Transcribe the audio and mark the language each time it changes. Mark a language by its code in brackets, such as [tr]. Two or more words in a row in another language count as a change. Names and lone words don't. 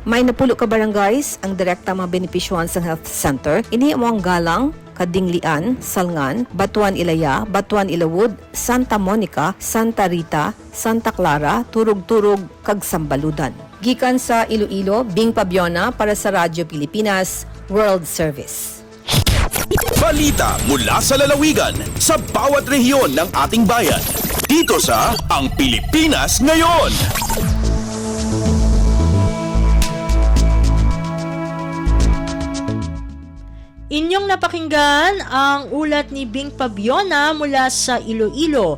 [hil] May napulo ka barangays ang direkta mga benepisyohan sa health center. Ini mo ang Galang, Kadinglian, Salngan, Batuan Ilaya, Batuan Ilawod, Santa Monica, Santa Rita, Santa Clara, Turog-Turog, kag Sambaludan. Gikan sa Iloilo, Bing Pabiona para sa Radyo Pilipinas World Service. [tl] Balita mula sa lalawigan sa bawat rehiyon ng ating bayan. Dito sa Ang Pilipinas Ngayon. Inyong napakinggan ang ulat ni Bing Pabiona mula sa Iloilo.